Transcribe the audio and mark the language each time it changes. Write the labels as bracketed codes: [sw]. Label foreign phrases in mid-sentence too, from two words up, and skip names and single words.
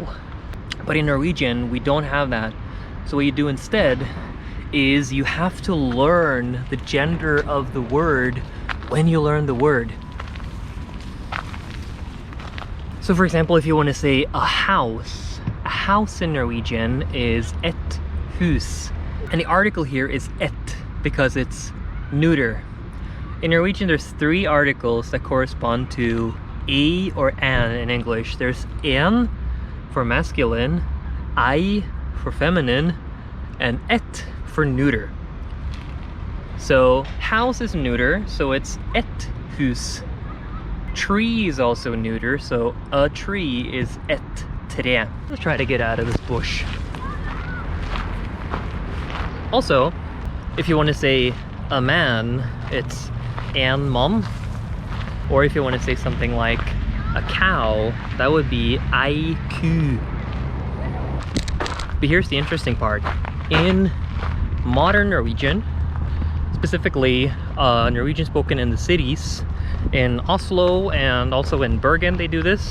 [en] But in Norwegian, we don't have that. So what you do instead is you have to learn the gender of the word when you learn the word. So for example, if you want to say a house in Norwegian is [no] et hus. [en] And the article here is et because it's neuter. In Norwegian, there's 3 articles that correspond to a or an in English. There's en for masculine, I for feminine, and et for neuter. So house is neuter, so it's [no] et hus. [en] Tree is also neuter, so a tree is [no] et tre. [en] Let's try to get out of this bush. Also, if you want to say a man, it's [no] en mann. [en] Or if you want to say something like a cow, that would be [no] ei ku. [en] But here's the interesting part. In modern Norwegian, specifically Norwegian spoken in the cities, in Oslo and also in Bergen they do this.